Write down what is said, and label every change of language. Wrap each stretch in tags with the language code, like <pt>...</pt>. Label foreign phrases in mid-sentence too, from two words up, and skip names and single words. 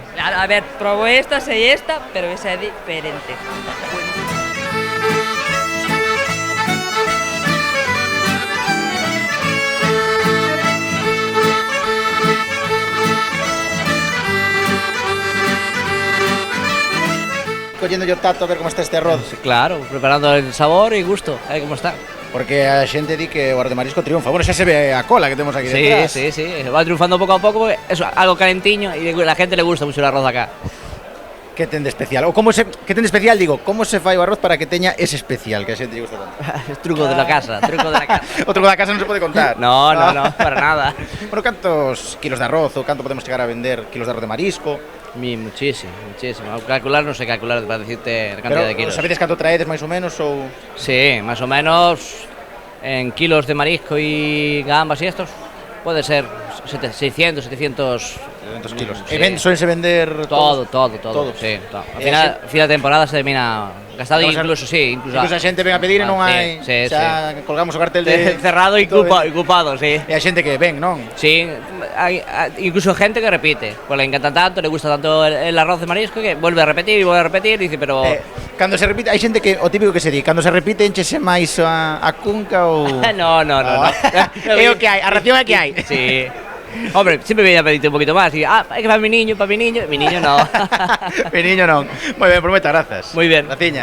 <gl>A ver, probo esta, sei esta, pero esa é diferente.</gl> <es>Collendo yo tato a ver como está este arroz. Claro, preparando el sabor y gusto, a ver cómo está.</es> <gl>Porque a xente di que o arroz de marisco triunfa. Bueno, xa se ve a cola que temos aquí detrás.</gl> <es>Sí, va triunfando poco a poco porque es algo calentiño y a la gente le gusta mucho el arroz acá.</es> <gl>Que ten de especial? Ou que ten de especial, digo, como se fai o arroz para que teña ese especial que a xente lle gusta tanto?</gl> <es>Truco de la casa, truco de la casa.</es> <gl>O truco da casa non se pode contar.</gl> <es>No, para nada.</es> <gl>Bueno, cantos kilos de arroz ou canto podemos chegar a vender kilos de arroz de marisco?</gl> <es>Muchísimo. Calcular no sé calcular para decirte la cantidad de kilos.</es> <gl>Sabedes canto traedes máis ou menos ou...?</gl> <es>Sí, más o menos en kilos de marisco y gambas y estos puede ser 600, 700 kilos. Sí. Suelense vender todo. Sí, todo. Al final de temporada se termina gastado, incluso</es> <gl>a xente ven a pedir e non hai... Xa colgamos o cartel de... cerrado e ocupado, sí. E a xente que ven, non?</gl> <es>Sí, hay incluso gente que repite, pues le encanta tanto, le gusta tanto el arroz de marisco que vuelve a repetir, dice, pero...</es> <gl>Cando se repite, hai xente que, o típico que se di, cando se repite enchese máis a cunca ou...</gl> <es>No.</es> <gl>É o que hai, a ración é que hai.</gl> <es>Sí. Hombre, siempre viene a pedirte un poquito más y, es que para mi niño no. Mi niño non.</es> <gl>Moi ben, prometa, grazas.</gl> <es>Muy bien.</es> <gl>Graciñas.</gl>